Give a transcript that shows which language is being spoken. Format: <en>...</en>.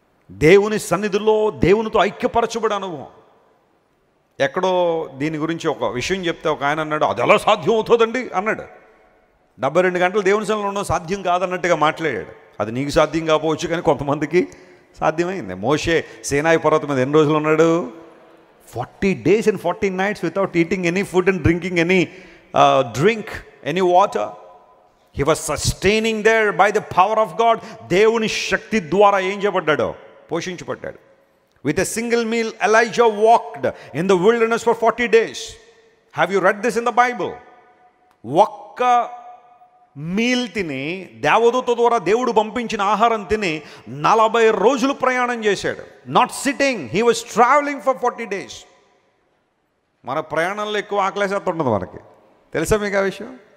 <te>దేవుని సన్నిధిలో దేవునితో ఐక్యపరచబడి అనుభవం. ఎక్కడో దీని గురించి ఒక విషయం చెప్తే ఒక ఆయన అన్నాడు, అది ఎలా సాధ్యం అవుతుందండి అన్నాడు. 72 గంటలు దేవుని సన్నిధిలో ఉండడం సాధ్యం కాదన్నట్టుగా మాట్లాడాడు. అది నీకు సాధ్యం కాకపోవచ్చు, కానీ కొంతమందికి సాధ్యమైంది. మోషే సీనాయి పర్వతం మీద ఎన్ని రోజులు ఉన్నాడు?</te> <en>40 days and 40 nights without eating any food and drinking any drink, any water. He was sustaining there by the power of God.</en> <te>దేవుని శక్తి ద్వారా ఏం చేయబడ్డాడో? పోషించబడ్డాడు.</te> <en>With a single meal Elijah walked in the wilderness for 40 days. Have you read this in the Bible?</en> <te>ఒక్క meal తిని, దేవదూత ద్వారా దేవుడు పంపించిన ఆహారం తిని 40 రోజులు ప్రయాణం చేశాడు.</te> <en>Not sitting, he was travelling for 40 days.</en> <te>మన ప్రయాణంలో ఎక్కువ ఆకలేసేస్తుంటుంది మనకి, తెలుసా మీకు ఆ విషయం?</te>